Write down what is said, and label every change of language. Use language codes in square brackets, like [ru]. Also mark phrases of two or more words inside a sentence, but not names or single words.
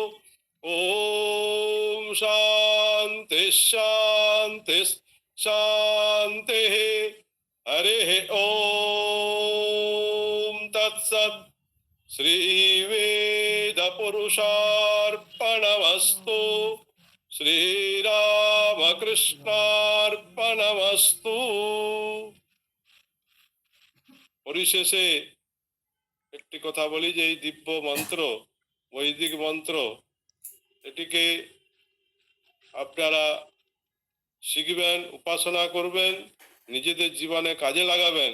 [sa] ॐ शान्ति शान्ति शान्तिः हरिः ॐ तत्सत् श्रीवेदपुरुषार्पणमस्तु শ্রীরামকৃষ্ণার্পণমস্তু। [bn] পরিশেষে একটি কথা বলি যে এই দিব্য মন্ত্র, বৈদিক মন্ত্র, এটিকে আপনারা শিখবেন, উপাসনা করবেন, নিজেদের জীবনে কাজে লাগাবেন।